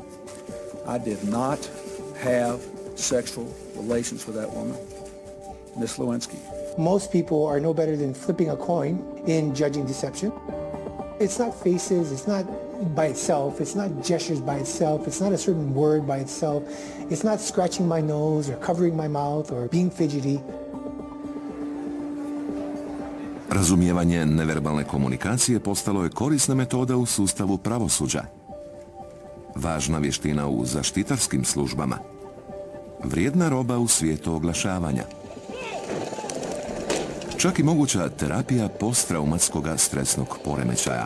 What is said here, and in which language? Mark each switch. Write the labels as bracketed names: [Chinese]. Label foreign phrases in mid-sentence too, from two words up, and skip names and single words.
[English] I did not have sexual relations with that woman, Miss Lewinsky. Most people are no better than flipping a coin in judging deception. It's not faces, it's not by itself, it's not gestures by itself, it's not a certain word by itself, it's not scratching my nose or covering my mouth or being fidgety. [Croatian] Razumijevanje neverbalne komunikacije postalo je korisna metoda u sustavu pravosuđa. Važna vještina u zaštitarskim službama. Vrijedna roba u svijetu oglašavanja. Čak i moguća terapija posttraumatskog stresnog poremećaja.